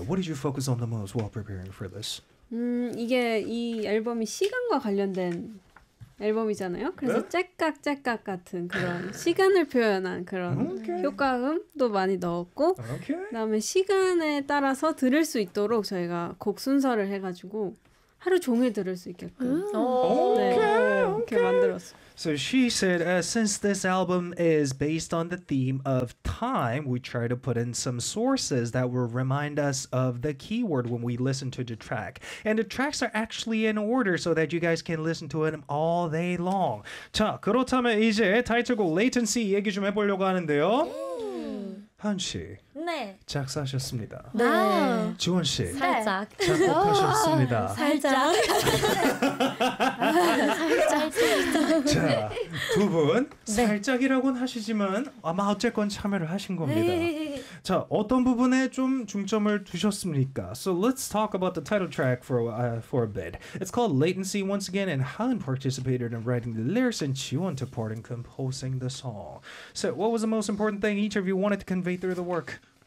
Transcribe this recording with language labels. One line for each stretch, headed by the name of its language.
English: What did you focus on the most while preparing for this?
Korean: 이게 이 앨범이 시간과 관련된 앨범이잖아요. 그래서 째깍 째깍 같은 그런 시간을 표현한 그런 okay. 효과음도 많이 넣었고 okay. 그다음에 시간에 따라서 들을 수 있도록 저희가 곡 순서를 해가지고 하루 종일 들을 수 있게끔 okay. 네, 이렇게 만들었어요.
English: So she said, since this album is based on the theme of time, we try to put in some sources that will remind us of the keyword when we listen to the track. And the tracks are actually in order so that you guys can listen to them all day long.
Korean: 자, 그렇다면 이제 타이틀곡 Latency 얘기 좀 해보려고 하는데요. 한 씨. 네. 작사하셨습니다. 네. 지원 씨. 살짝. 작곡하셨습니다. 살짝. 자, 두 분 네. 살짝이라고는 하시지만 아마 어쨌건 참여를 하신 겁니다. 자, 어떤 부분에 좀 중점을 두셨습니까?
English: So let's talk about the title track for a bit. It's called Latency once again, and Han participated in writing the lyrics and Chiwon took part in composing the song. So what was the most important thing each of you wanted to convey through the work?